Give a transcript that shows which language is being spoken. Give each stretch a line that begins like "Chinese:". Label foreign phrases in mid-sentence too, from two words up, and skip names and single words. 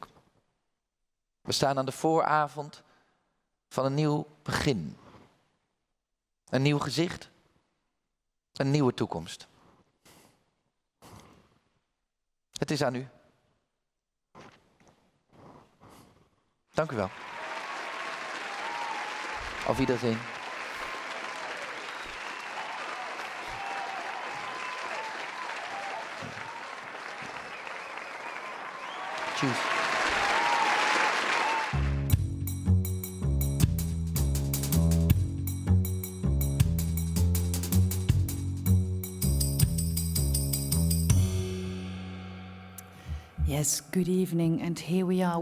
Dutch: We staan aan de vooravond van een nieuw begin. Een nieuw gezicht. Een nieuwe toekomst. Het is aan u. Dank u wel.
German: Auf Wiedersehen. Tschüss.
English: Yes, good evening, and here we are.